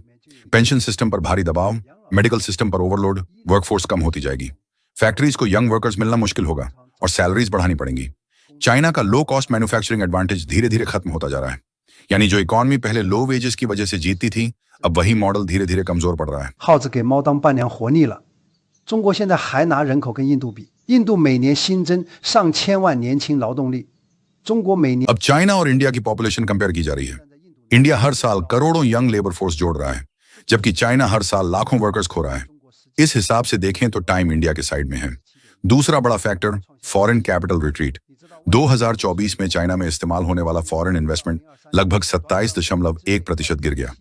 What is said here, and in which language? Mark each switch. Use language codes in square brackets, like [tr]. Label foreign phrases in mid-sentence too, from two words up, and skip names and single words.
[en] pension system [hi] पर भारी दबाव, [en] medical system [hi] पर ओवरलोड, वर्कफोर्स कम होती जाएगी, फैक्ट्रीज को [en] young workers [hi] मिलना मुश्किल होगा, और सैलरीज बढ़ानी पड़ेंगी। चाइना का [en] low cost manufacturing advantage [hi] धीरे धीरे खत्म होता जा रहा है। यानी जो इकोनॉमी पहले [en] low wages [hi] की वजह से जीतती थी, अब वही मॉडल धीरे धीरे कमजोर पड़ रहा है। [zh] 耗子给猫当伴娘活腻了。中国现在还拿人口跟印度比，印度每年新增上千万年轻劳动力，中国每年 [hi] अब चाइना और इंडिया की पॉपुलेशन कंपेयर की जा रही है। इंडिया हर साल करोड़ों [en] young labor force [hi] जोड़ रहा है, जबकि चाइना हर साल लाखों वर्कर्स खो रहा है। इस हिसाब से देखें तो टाइम इंडिया के साइड में है। दूसरा बड़ा फैक्टर [en] foreign capital retreat. [hi] 2024 में चाइना में इस्तेमाल होने वाला [en] foreign investment [hi] लगभग 27.1% गिर गया।